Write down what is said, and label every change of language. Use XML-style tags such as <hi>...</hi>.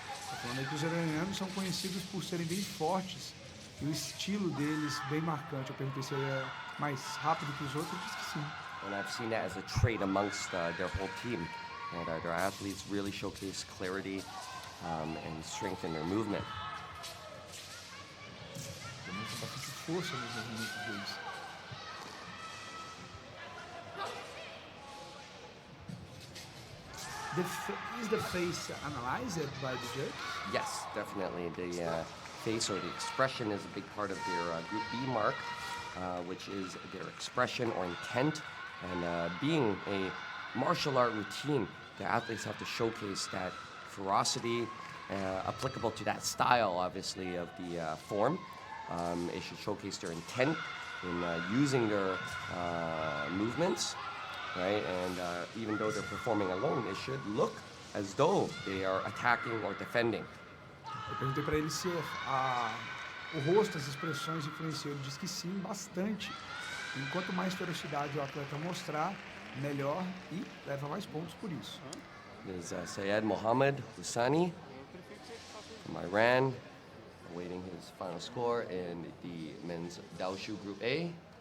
<pt>Tá falando aí que os iranianos são conhecidos por serem bem fortes e o estilo deles bem marcante. Eu perguntei se ele é mais rápido que os outros, ele disse que sim.</pt> <en>And I've seen that as a trait amongst their whole team. And their athletes really showcase clarity and strength in their movement.</en> <pt>Também tem bastante força nos movimentos deles.</pt> <en>Is the face analyzed by the judge? Yes, definitely. The face or the expression is a big part of their Group B mark, which is their expression or intent. And being a martial art routine, the athletes have to showcase that ferocity applicable to that style, obviously, of the form. It should showcase their intent in using their movements, right? And even though they're performing alone, it should look as though they are attacking or defending.</en> <pt>Eu perguntei para ele se o rosto, as expressões influenciam. Ele disse que sim, bastante. E quanto mais ferocidade o atleta mostrar, melhor e leva mais pontos por isso.</pt> <en>There's Sayed Mohamed Husani from Iran, awaiting his final score in the men's Daoshu Group A.</en>